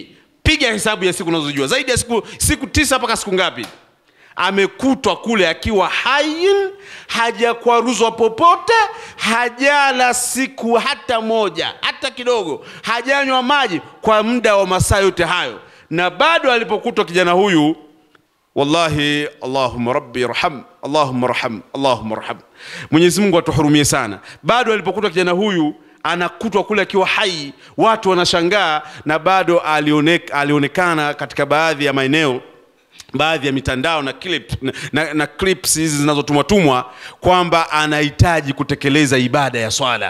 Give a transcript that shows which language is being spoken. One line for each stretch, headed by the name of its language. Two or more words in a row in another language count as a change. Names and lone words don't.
Swahili: Piga hesabu ya siku unazojua, zaidi ya siku 9 mpaka siku ngapi? Amekutwa kule akiwa hai, hajakwaruzwa popote, hajala siku hata moja, hata kidogo, hajanywa maji kwa muda wa masaa yote hayo. Na bado alipokutwa kijana huyu,
Arabic: والله اللهم ربي ارحم اللهم ارحم اللهم ارحم,
Swahili: Mwenyezi Mungu atuhurumie sana. Bado alipokutwa kijana huyu anakutwa kule akiwa hai, watu wanashangaa, na bado alionekana katika baadhi ya maeneo, baadhi ya mitandao na clips hizi zinazotumwa kwamba anahitaji kutekeleza ibada ya swala.